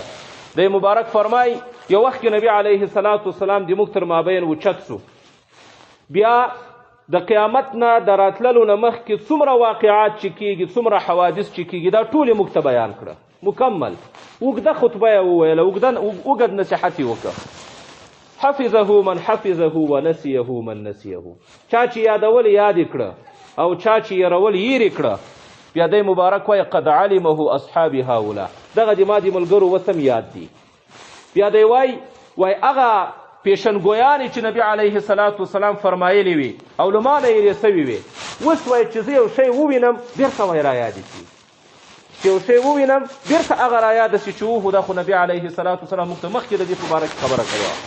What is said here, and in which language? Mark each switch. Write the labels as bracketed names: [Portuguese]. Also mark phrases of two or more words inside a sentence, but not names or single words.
[Pashto] د مبارک فرمای یو وخت کې نبی [Arabic] علیه الصلاة والسلام [Pashto] د موږ تر مابین اوچت سو. بیا د قیامت نه د راتللو نه مخکې څومره واقعات چې کېږي، څومره حوادث چې کېږي، دا ټول یې موږ ته بیان کړه مکمل. اوږده خطبه یې وویله، اوږد نصیحت یې وکړه. [Arabic] حفظه من حفظه ونسیه من نسیه. [Pashto] چا چې یادول یاد یې کړه او چا چې یېرول یېرې کړه. بیا دی مبارک وایي [Arabic] قد علمه اصحابي هؤلاء. [Pashto] دغه د ما د ملګرو وسم یاد دي. بیا دی وایي هغه پیشنګویانې چې نبی [Arabic] علیه الصلاة والسلام [Pashto] فرمایلې وي او له ما نه یېرې سوي وي، اوس وایي چې زه یو شی ووینم بېرته وایي رایادې شي، چې یو شی ووینم بېرته هغه رایاده شي چې وهو دا خو نبي [Arabic] علیه الصلاة والسلام [Pashto] موږ ته مخکې د دې په باره کې خبره کړې وه.